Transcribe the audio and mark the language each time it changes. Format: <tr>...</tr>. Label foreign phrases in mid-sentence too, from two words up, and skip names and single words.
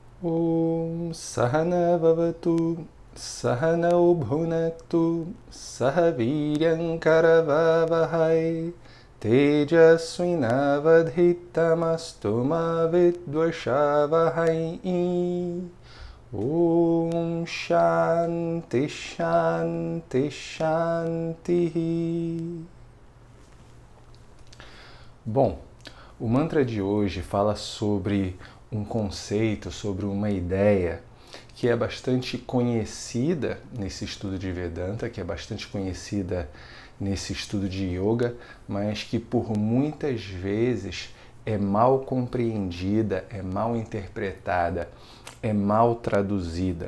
<sa>ओम् सहना ववतु सहनौ भुनक्तु सहवीर्यं करवावहै तेजस्विनावधीतमस्तु मा विद्वषावहै. ओम् शान्ति शान्ति शान्ति.</sa> <pt>Bom, o mantra de hoje fala sobre um conceito, sobre uma ideia que é bastante conhecida nesse estudo de Vedanta, que é bastante conhecida nesse estudo de Yoga, mas que por muitas vezes é mal compreendida, é mal interpretada, é mal traduzida.</pt>